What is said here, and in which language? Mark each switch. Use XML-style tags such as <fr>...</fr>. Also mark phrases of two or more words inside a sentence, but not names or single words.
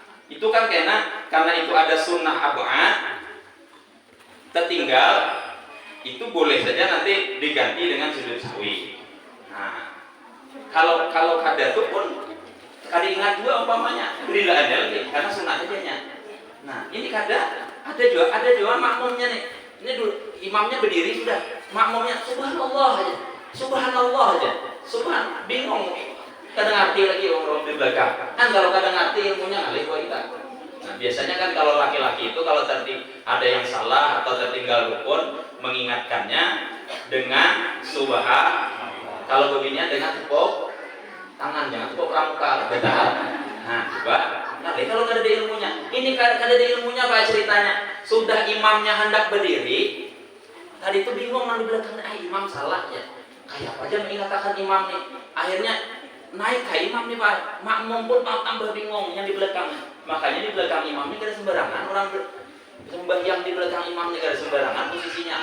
<id>Itu kan karena itu ada sunnah ab'ad, tertinggal, itu boleh saja nanti diganti dengan sujud sahwi.</id> <bjn>Nah, kalau kada itu pun kada ingat juga umpamanya, berilah aja lagi karena sunnah aja.</bjn> <id>Nah, ini ada juga makmumnya nih. Ini dulu imamnya berdiri sudah, makmumnya subhanallah aja. Bingung.</id> <bjn>Kadang ngerti lagi orang di belakang. Kan kalau kadang ngerti ilmunya ngalih kita.</bjn> <id>Nah, biasanya kan kalau laki-laki itu kalau ada yang salah atau tertinggal rukun mengingatkannya dengan subhan. Kalau beginian dengan tepuk tangan, jangan tepuk pramuka, betul.</id> <bjn>Nah, coba. Nah, kalau kada ada ilmunya. Ini kada ada ilmunya apa ceritanya? Sudah imamnya hendak berdiri, tadi itu bingung nang di belakang, imam salah ya. Kayak apa aja mengatakan imam nih. Akhirnya naik ke imam nih Pak. Makmum pun tambah bingung yang di belakang. Makanya di belakang imam ini kada sembarangan orang sembahyang di belakang imam ini kada sembarangan posisinya.</bjn>